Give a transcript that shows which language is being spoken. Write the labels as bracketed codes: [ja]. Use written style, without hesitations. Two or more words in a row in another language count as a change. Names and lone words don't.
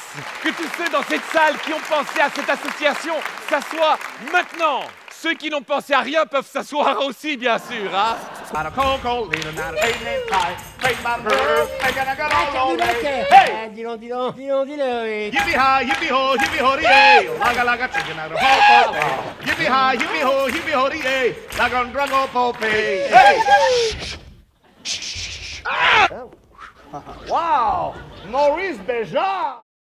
[fr] Que tous ceux dans cette salle qui ont pensé à cette association s'assoient maintenant. Ceux qui n'ont pensé à rien peuvent s'asseoir aussi, bien sûr, hein. Dis donc, dis-le. [en] Yippee-hi, yippee-ho, yippee-ho-dee-hey, laga-laga-chicken out of hot-pot. Yippee-hi, yippee-ho, yippee-ho-dee-hey, lagon-drago-popey. Hey! Wow! Maurice Béjart!